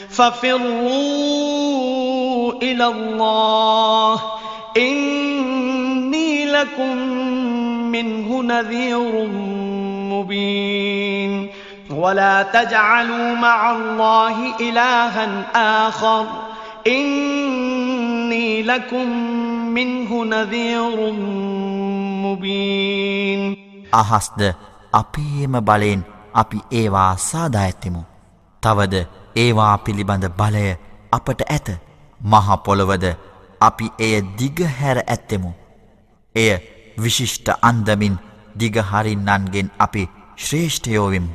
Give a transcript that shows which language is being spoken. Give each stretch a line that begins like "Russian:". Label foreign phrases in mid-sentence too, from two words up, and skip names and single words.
Arabic: ففروا إلى الله إني لكم منه نذير مبين ولا تجعلوا مع الله إلها آخر إني لكم منه نذير مبين
Sinhala: අහස්ද අපේම බලෙන් අපි ඒවා සාදා ඇත්තෙමු. තවද ඒවා පිළිබඳ බලය අපට ඇත. මහ පොළවද අපි එය දිගහැර ඇත්තෙමු. එය විශිෂ්ට අන්දමින් දිගහරින්නන්ගෙන් අපි ශ්‍රේෂ්ඨයෝ වෙමු.